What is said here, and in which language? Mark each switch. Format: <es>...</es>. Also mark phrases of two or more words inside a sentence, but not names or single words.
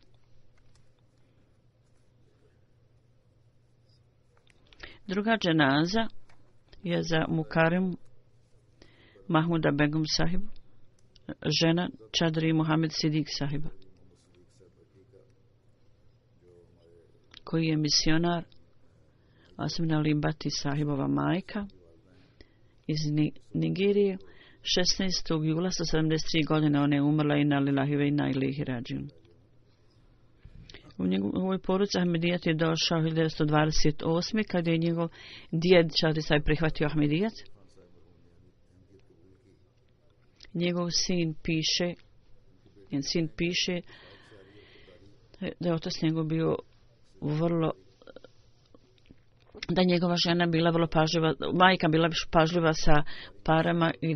<bs>Druga dženaza je za Mukarim Mahmuda Begum sahibu, žena Čadri Muhammed Sidik sahiba, koji je misionar Asmina Limbati sahibova majka iz Nigerije. 16. jula sa 73 godine ona je umrla i na</bs> <ar>لله وإنا إليه راجعون.</ar> <bs>U njegovoj poruci Ahmedijat je došao 1928. kad je njegov djed Čadri Sahib prihvatio Ahmedijat. Njegov sin piše da je otac njegov bio da njegova žena bila vrlo pažljiva, majka bila pažljiva sa parama i</bs>